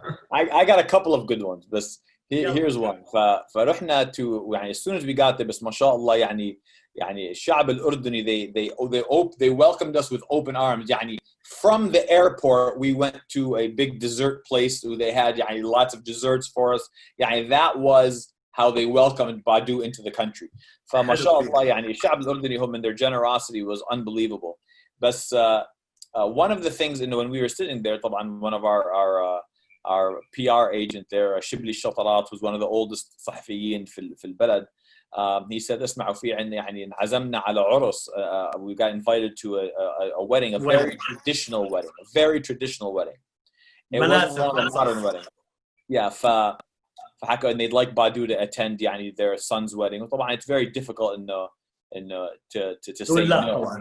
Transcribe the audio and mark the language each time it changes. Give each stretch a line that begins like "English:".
English: I got a couple of good ones. But here's one.
Arabic: فرحنا
English: to as soon as we got there,
Arabic: بس ما شاء الله الشعب الأردني
English: they welcomed us with open arms. From the airport we went to a big dessert place where they had lots of desserts for us. That was how they welcomed Badu into the country.
Arabic: فما شاء الله الشعب الأردني هم,
English: and their generosity was unbelievable. But one of the things, when we were sitting there, طبعا one of our PR agent there, شبلي الشطرات, was one of the oldest
Arabic: صحفيين في البلد.
English: He said,
Arabic: اسمعوا في عنا انعزمنا على عرس.
English: We got invited to a wedding, a very traditional wedding, a very traditional wedding. It wasn't a modern wedding. Yeah, فحكوا and they'd like Badu to attend their son's wedding. طبعا it's very difficult to say no.